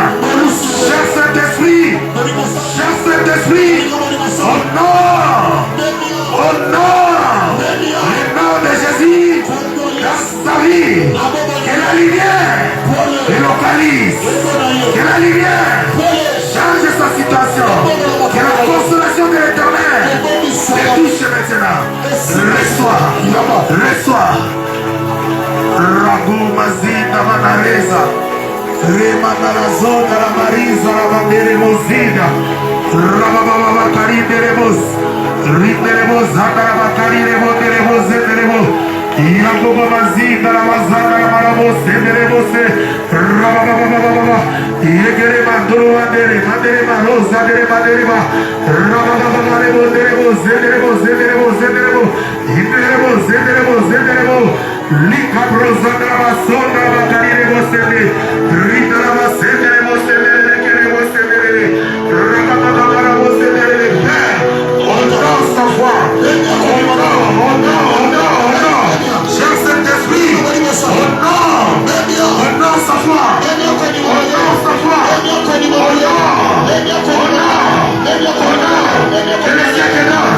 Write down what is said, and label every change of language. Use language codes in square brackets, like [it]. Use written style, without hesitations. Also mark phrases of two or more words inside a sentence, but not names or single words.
[fr] Cher Saint-Esprit, au nom de Jésus, dans sa vie, que la lumière te localise, que la lumière change sa situation, que la consolation de l'Éternel te touche maintenant. Reçois. Ragu mazina manareza. Remana la zona la mariza la bandere mozida. Rabababa karideremos. Rideremos hakara kariremo deremos deremos. Yakoba mazina la mazana la maramos deremos. Rabababa. Yegere mandoro mandere mandere marosa dere mandere ba. Rabababa deremos deremos deremos deremos. Deremos. Lika brozanda la basonda la bakarire mosende. Rita la basende le mosende le kere mosende. Rakata la mosende le père. Honore sa foi. Honore. Cher Saint-Esprit. Honore sa foi. Que les cieux t'honorent.